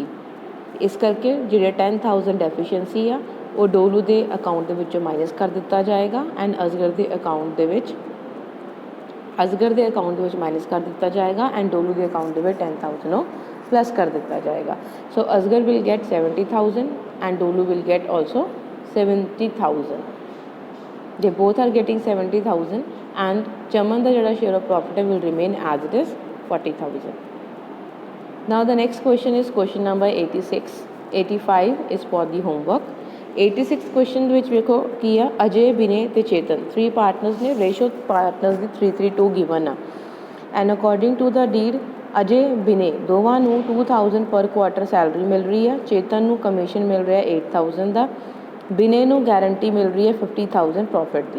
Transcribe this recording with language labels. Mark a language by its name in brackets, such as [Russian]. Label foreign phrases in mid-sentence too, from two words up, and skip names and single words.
[Punjabi] ਇਸ ਕਰਕੇ ਜਿਹੜੇ 10,000 ਡੈਫੀਸ਼ੀਐਂਸੀ ਆ ਉਹ ਡੋਲੂ ਦੇ ਅਕਾਊਂਟ ਦੇ ਵਿੱਚੋਂ ਮਾਈਨਸ ਕਰ ਦਿੱਤਾ ਜਾਏਗਾ ਐਂਡ ਅਜ਼ਗਰ ਦੇ ਅਕਾਊਂਟ ਦੇ ਵਿੱਚ ਮਾਈਨਸ ਕਰ ਦਿੱਤਾ ਜਾਏਗਾ ਐਂਡ ਡੋਲੂ ਦੇ ਅਕਾਊਂਟ ਦੇ ਵਿੱਚ 10,000 ਉਹ ਪਲੱਸ ਕਰ ਦਿੱਤਾ ਜਾਏਗਾ। [English] So Azgar will get 70,000 and Dolu will get also 70,000. they both are getting 70,000 and Chaman [Punjabi] ਦਾ ਜਿਹੜਾ [English] share of profit will remain as it is 40,000. Now the next question is question number 86. 85 is for the homework. [Punjabi] 86 question ਦੇ ਵਿੱਚ ਵੇਖੋ ਕੀ ਆ, ਅਜੇ ਬਿਨੇ ਤੇ ਚੇਤਨ 3 ਪਾਰਟਨਰਸ ਨੇ, ਰੇਸ਼ੋ ਪਾਰਟਨਰਸ ਦੀ 3:3:2 ਗਿਵਨ ਆ [English] and according to the deed [Punjabi] ਅਜੇ ਬਿਨੇ ਦੋਵਾਂ ਨੂੰ 2,000 [English] per quarter salary [Punjabi] ਮਿਲ ਰਹੀ ਆ, ਚੇਤਨ ਨੂੰ ਕਮਿਸ਼ਨ ਮਿਲ ਰਿਹਾ 8,000 ਦਾ, ਬਿਨੇ ਨੂੰ ਗਾਰੰਟੀ ਮਿਲ ਰਹੀ ਹੈ 50,000 ਪ੍ਰੋਫਿਟ ਦੀ।